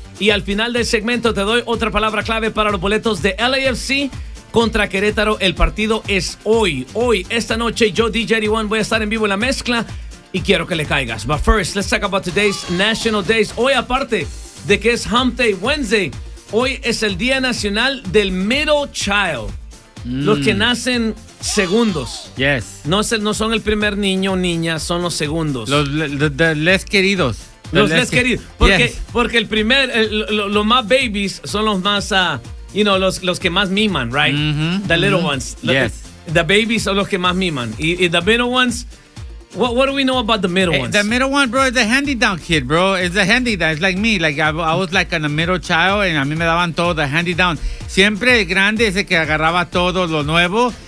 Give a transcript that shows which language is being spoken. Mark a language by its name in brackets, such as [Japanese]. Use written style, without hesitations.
[Spanish] Y al final del segmento te doy otra palabra clave para los boletos de LAFC contra Querétaro. El partido es hoy. Hoy, esta noche, yo, DJ Eddie One, voy a estar en vivo en la mezcla y quiero que le caigas. [English] But first, let's talk about today's National Days. [Spanish] Hoy, aparte de que es Hump Day Wednesday, hoy es el Día Nacional del Middle Child. Los que nacen segundos. [English] Yes. [Spanish] No son el primer niño o niña, son los segundos. Los [English] less [Spanish] queridos. Los less queridos. Porque el primer, los más [English] babies [Spanish] son los más, [English] you know, [Spanish] los que más miman, [English] right? Mm-hmm. The little ones. Yes. The babies [Spanish] son los que más miman. [English] Y the middle ones, what do we know about the middle ones? The middle one, bro, is a handy down kid, bro. It's a handy down. It's like me. Like I was like a middle child, and [Spanish] a mí me daban todo, [English] the handy down. [Spanish] Siempre el grande es el que agarraba todo lo nuevo.